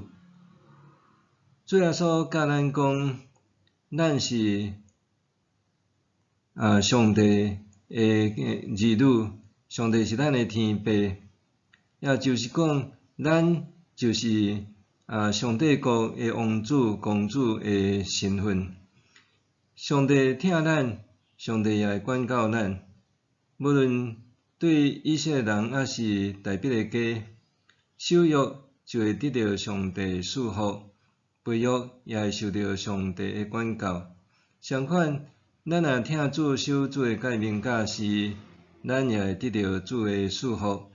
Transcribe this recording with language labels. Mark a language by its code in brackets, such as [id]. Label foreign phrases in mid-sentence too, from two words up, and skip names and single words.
[nan] 主耶稣教咱讲，咱是上帝的儿女，上帝是咱的天父，也就是讲，咱就是上帝国的王子、公主的身份。上帝疼咱，上帝也会管教咱，无论对以色列人还是大笔的家，守约就会得到上帝赐福，背约也会受到上帝的管教。相反，咱若听主守主的诫命，甲是咱也会得到主的祝福。